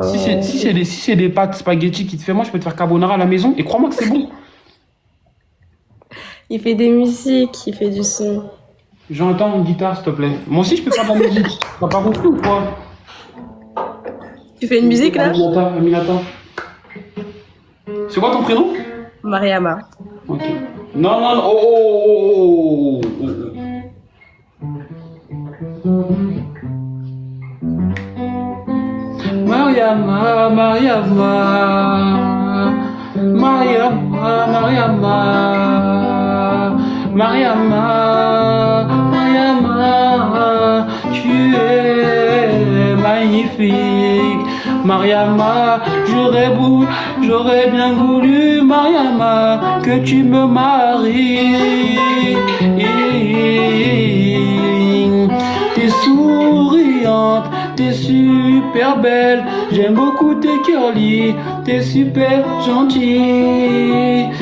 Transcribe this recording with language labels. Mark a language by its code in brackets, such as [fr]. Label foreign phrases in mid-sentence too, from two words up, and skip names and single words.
[fr] Si c'est des pâtes spaghetti qui te fait, moi, je peux te faire carbonara à la maison et crois-moi que c'est bon. Il fait des musiques, il fait du son. J'entends une guitare, s'il te plaît. Moi aussi, je peux faire de la musique. T'as pas compris ou quoi? Tu fais une musique là? Aminata. C'est quoi ton prénom? Mariama. Ok. Non, non, non. Oh, oh, oh, oh, oh. Mariama, Mariama. Mariama, Mariama. Mariama, Mariama, tu es magnifique. Mariama, j'aurais bien voulu, Mariama, que tu me maries. T'es souriante, t'es super belle, j'aime beaucoup tes curly, t'es super gentille.